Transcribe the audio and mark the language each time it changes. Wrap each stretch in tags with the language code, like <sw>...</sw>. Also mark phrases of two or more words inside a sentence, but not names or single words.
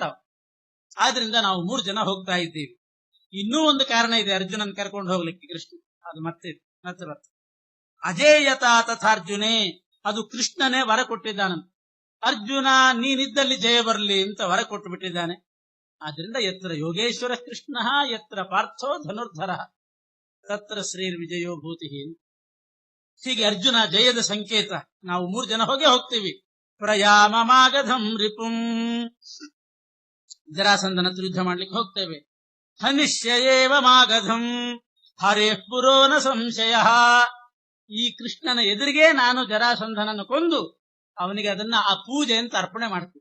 <kn>ಆದ್ರಿಂದ ನಾವು 3 ಜನ ಹೋಗ್ತಾ ಇದ್ದೀವಿ. ಇನ್ನೂ ಒಂದು ಕಾರಣ ಇದೆ ಅರ್ಜುನನ್ ಕರ್ಕೊಂಡು ಹೋಗ್ಲಿಕ್ಕೆ ಕೃಷ್ಣ, ಅದು ಮತ್ತೆ</kn> <sa>ಅಜೇಯತಾ ತಥಾರ್ಜುನೇ,</sa> <kn>ಅದು ಕೃಷ್ಣನೇ ವರ ಕೊಟ್ಟಿದ್ದಾನಂತ. ಅರ್ಜುನ ನೀನಿದ್ದಲ್ಲಿ ಜಯ ಬರಲಿ ಅಂತ ವರ ಕೊಟ್ಟು ಬಿಟ್ಟಿದ್ದಾನೆ.</kn> <sa>ಆದ್ರಿಂದ ಯತ್ರ ಯೋಗೇಶ್ವರ ಕೃಷ್ಣ ಯತ್ರ ಪಾರ್ಥೋ ಧನುರ್ಧರ ತತ್ರ ಶ್ರೀರ್ ವಿಜಯೋ ಭೂತಿ.</sa> <kn>ಹೀಗೆ ಅರ್ಜುನ ಜಯದ ಸಂಕೇತ. ನಾವು 3 ಜನ ಹೋಗ್ತೀವಿ.</kn> <sa>ಪ್ರಯಾಮಮಾಗಧಂ ರಿಪುಂ,</sa> <kn>ಜರಾಸಂಧನ ಯುದ್ಧ ಮಾಡ್ಲಿಕ್ಕೆ ಹೋಗ್ತೇವೆ.</kn> <sa>ಹನಿಷ್ಯೇವ ಮಾಗಧಂ ಹರೇ ಪುರೋನ ಸಂಶಯ.</sa> <kn>ಈ ಕೃಷ್ಣನ ಎದುರಿಗೆ ನಾನು ಜರಾಸಂಧನನ್ನು ಕೊಂದು ಅವನಿಗೆ ಅದನ್ನ ಆ ಪೂಜೆ ಅಂತ ಅರ್ಪಣೆ ಮಾಡ್ತೀನಿ.</kn>